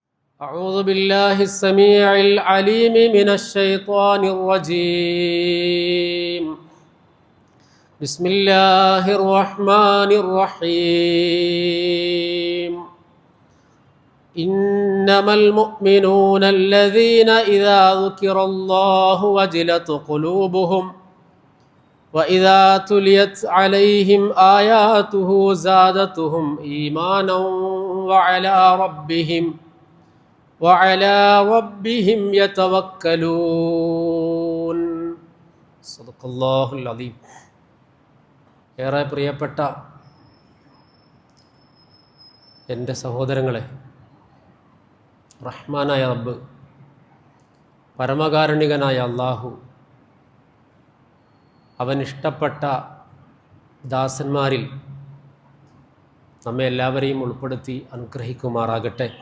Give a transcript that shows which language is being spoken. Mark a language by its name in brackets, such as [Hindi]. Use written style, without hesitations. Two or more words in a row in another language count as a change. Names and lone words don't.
[Arabic] أعوذ بالله السميع العليم من الشيطان الرجيم. بسم الله الرحمن الرحيم. إنما المؤمنون الذين إذا ذكر الله وجلت قلوبهم وإذا تليت عليهم آياته زادتهم إيمانا وعلى ربهم يتوكلون. صدق الله العظيم. [Malayalam] ഏറെ പ്രിയപ്പെട്ട എൻ്റെ സഹോദരങ്ങളെ, റഹ്മാനായ റബ്ബ്, പരമകാരുണികനായ അല്ലാഹു അവൻ ഇഷ്ടപ്പെട്ട ദാസന്മാരിൽ നമ്മെ എല്ലാവരെയും ഉൾപ്പെടുത്തി അനുഗ്രഹിക്കുമാറാകട്ടെ.